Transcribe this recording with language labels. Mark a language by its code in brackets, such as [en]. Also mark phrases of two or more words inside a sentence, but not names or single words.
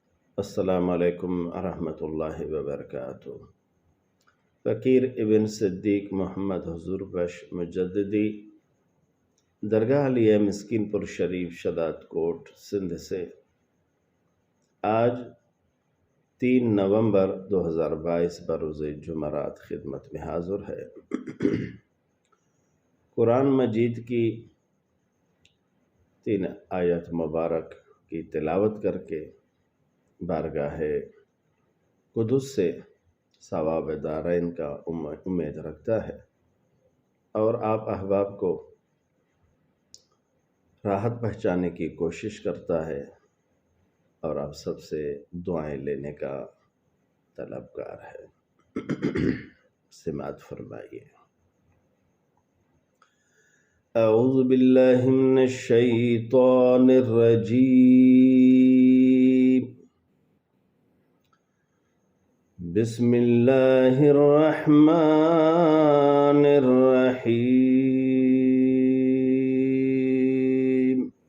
[ar] السلام عليكم رحمة الله و بركاته. [ur] فقیر ابن صدیق محمد حضور بخش مجددی درگاہ عالیہ مسکین پور شریف شدات کوٹ سندھ سے آج 3 نومبر 2022 بروز جمعرات خدمت میں حاضر ہے. قرآن مجید کی 3 آیت مبارک کی تلاوت کرکے بارگاہ قدس سے ثواب دارین کا امید رکھتا ہے اور آپ احباب کو راحت پہنچانے کی کوشش کرتا ہے اور آپ سب سے دعائیں لینے کا طلبگار ہے. سماعت فرمائیے. [ar] أعوذ بالله من الشيطان الرجيم. بسم الله الرحمن الرحيم.